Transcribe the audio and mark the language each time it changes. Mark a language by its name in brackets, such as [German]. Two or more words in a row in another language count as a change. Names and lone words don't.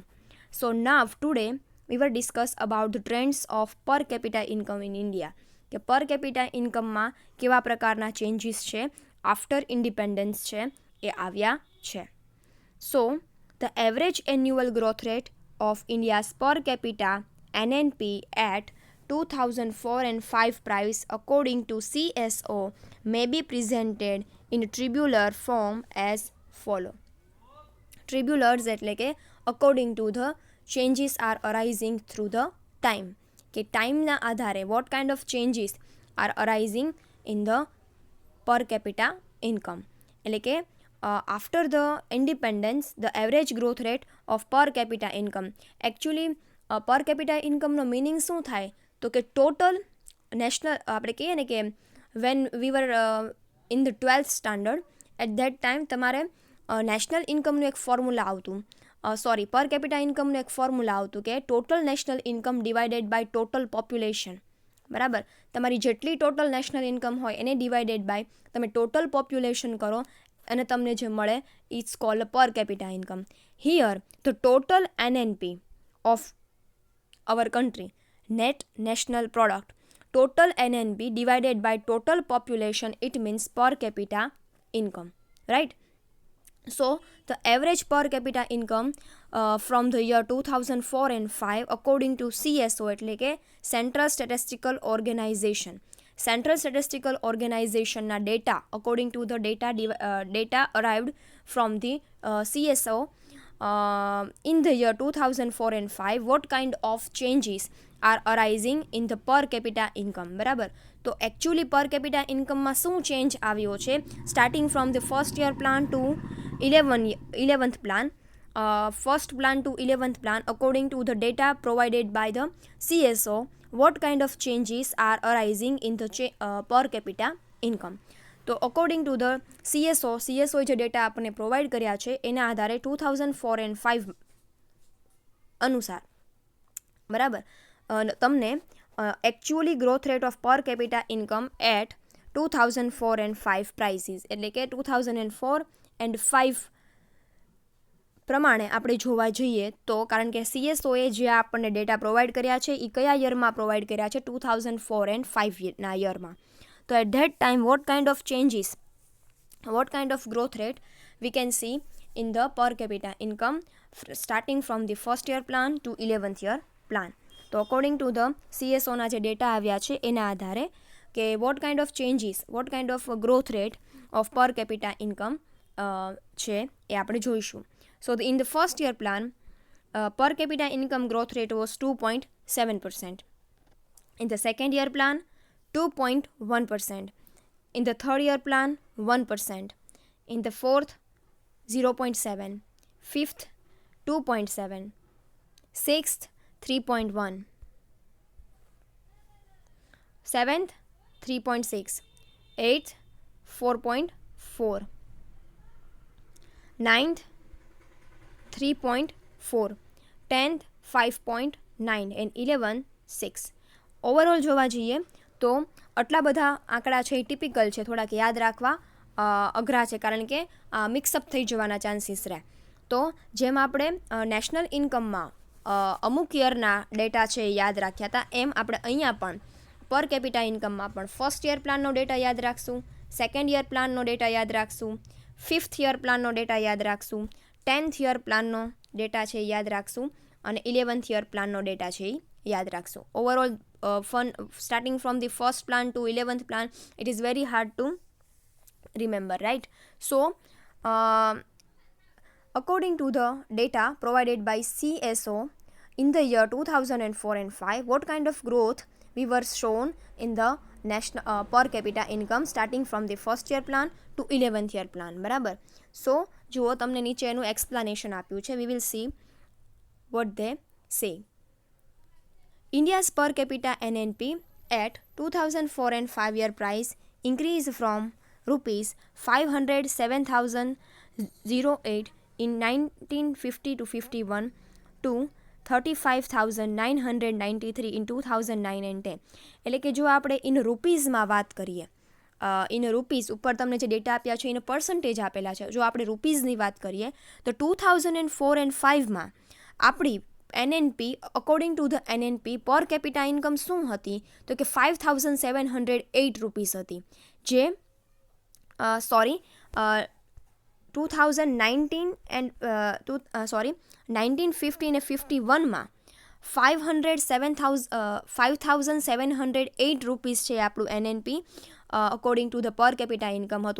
[English] So now today we will discuss about the trends of per capita income in India, કે per capita incomeમાં [Gujarati] કેવા પ્રકારના ચેન્જીસ છે [English] after independence [Gujarati] છે એ આવ્યા છે. [English] So the average annual growth rate of India's per capita NNP at 2004 and 5 price according to CSO may be presented in tabular form as follow. Tabulars [Gujarati] એટલે કે [English] according to the changes are arising through the time, [Gujarati] કે ટાઈમના આધારે [English] what kind of changes are arising in the per capita income. [Gujarati] એટલે કે [English] after the independence, the average growth rate of per capita income. Actually per capita income [Gujarati] નો મીનિંગ શું થાય, તો કે [English] total national, [Gujarati] આપણે કહીએ ને કે [English] when we were in the 12th standard, at that time [Gujarati] તમારે [English] national incomeનું [Gujarati] એક ફોર્મ્યુલા આવતું, [English] per capita incomeનું [Gujarati] એક ફોર્મ્યુલા આવતું કે [English] total national income divided by total population. [Gujarati] બરાબર, તમારી જેટલી [English] total national income [Gujarati] હોય એને [English] divided by [Gujarati] તમે [English] total population [Gujarati] કરો અને તમને જે મળે [English] it's called per capita income. Here the total NNP of our country, net national product, total NNP divided by total population, it means per capita income, right? So the average per capita income from the year 2004 and 5 according to CSO, [Gujarati] એટલે કે [English] Central Statistical Organization, Central Statistical Organizationના ડેટા, according to the data arrived from the CSO in the year 2004 and 5, what kind of changes are arising in the per capita income. [Gujarati] બરાબર, તો [English] actually per capita incomeમાં [Gujarati] શું ચેન્જ આવ્યો છે [English] starting from the first year plan to 11th plan, first plan to 11th plan, according to the data provided by the CSO, what kind of changes are arising in the per capita income. [Gujarati] તો [English] according to the CSO [Gujarati] જે ડેટા આપણને પ્રોવાઈડ કર્યા છે એના આધારે 2004 and 5 અનુસાર, બરાબર, તમને [English] actually growth rate of per capita income at 2004 and 5 prices, [Gujarati] એટલે કે 2004 and 5 પ્રમાણે આપણે જોવા જઈએ તો, કારણ કે CSOએ જે આપણને ડેટા પ્રોવાઈડ કર્યા છે એ કયા યરમાં પ્રોવાઈડ કર્યા છે, 2004 and 5ના યરમાં. [English] તો at that time what kind of changes, what kind of growth rate we can see in the per capita income starting from the first year plan to 11th year plan. [Gujarati] તો [English] according to the CSOના [Gujarati] જે ડેટા આવ્યા છે એના આધારે કે [English] what kind of changes, what kind of growth rate of per capita income [Gujarati] છે એ આપણે જોઈશું. [English] So in the first year plan, per capita income growth rate was 2.7%. In the second year plan, 2.1%. In the third year plan, 1%. In the fourth, 0.7. Fifth, 2.7. Sixth, 3.1. 7th 3.6, 8th 4.4, 9th 3.4, 10th 5.9 and 11th 6. [Gujarati] ઓવરઓલ જોવા જઈએ તો આટલા બધા આંકડા છે એ ટિપિકલ છે, થોડાક યાદ રાખવા અઘરા છે કારણ કે મિક્સઅપ થઈ જવાના ચાન્સીસ રહે. તો જેમ આપણે [English] national incomeમાં [Gujarati] અમુક યરના ડેટા છે એ યાદ રાખ્યા હતા, એમ આપણે અહીંયા પણ [English] per capita incomeમાં [Gujarati] પણ [English] first year planનો data [Gujarati] યાદ રાખશું, [English] second year planનો data [Gujarati] યાદ રાખશું, [English] 5th year planનો data [Gujarati] યાદ રાખશું, [English] 10th year planનો data [Gujarati] છે એ યાદ રાખશું અને [English] 11th year planનો data [Gujarati] છે એ યાદ રાખશું. [English] ઓવરઓલ fun starting from the first plan to 11th plan, it is very hard to remember, right? So according to the data provided by CSO in the year 2004 and 5, what kind of growth we were shown in the national per capita income starting from the first year plan to 11th year plan, [Gujarati] બરાબર. સો જુઓ તમને નીચે એનું એક્સપ્લેનેશન આપ્યું છે. [English] we will see what they say. India's per capita NNP at 2004 and 5 year price increased from rupees 507,008 in 1950 to 51 to 35,993 in 2009 and 10. [Gujarati] એટલે કે જો આપણે [English] in rupeesમાં [Gujarati] વાત કરીએ, [English] in rupees [Gujarati] ઉપર તમને જે ડેટા આપ્યા છે એનો પર્સન્ટેજ આપેલા છે. જો આપણે રૂપીઝની વાત કરીએ તો 2004 and 5માં આપણી NNP [English] according to the NNP per capita income [Gujarati] શું હતી તો કે 5,708 રૂપીસ હતી, જે 2019 એન્ડ 1950 અને 51માં 5,708 રૂપીસ છે આપણું NNP [English] according to the per capita income [Gujarati] હતું.